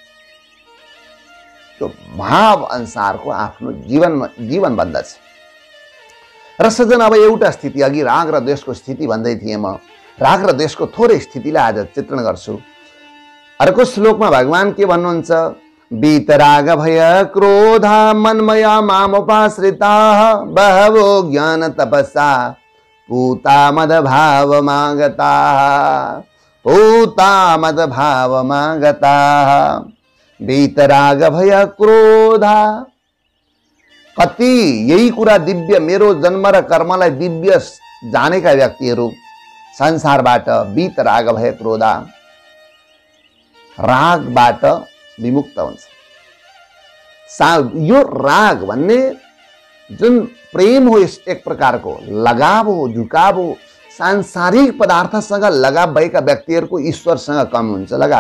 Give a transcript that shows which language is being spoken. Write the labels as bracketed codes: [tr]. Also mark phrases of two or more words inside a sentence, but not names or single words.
[ne] त्यो भाव अनुसारको आफ्नो जीवन बन्दछ। र सज्जन, अब एउटा स्थिति, अघि राग र द्वेषको स्थिति भन्दै थिएँ म, राग र द्वेषको थोरै स्थितिलाई आज चित्रण गर्छु। अर्को श्लोकमा भगवान के भन्नुहुन्छ? [sa] वीतराग भय क्रोध मनमया मामुपाश्रिता बहवो ज्ञान तपसा पूता मद भाव मागता, पूता मद भाव मागता। वीतराग भय क्रोध, [ne] कति यही कुरा दिव्य, मेरो जन्म र कर्मलाई दिव्य जानेका व्यक्तिहरू संसारबाट [sa] वीतराग भय क्रोध, [ne] रागबाट विमुक्त हुन्छ। यो राग भन्ने जुन प्रेम हो, एक प्रकारको लगाव हो, झुकाव हो, सांसारिक पदार्थसँग लगाव भएका व्यक्तिहरूको ईश्वरसँग कम हुन्छ लगाव।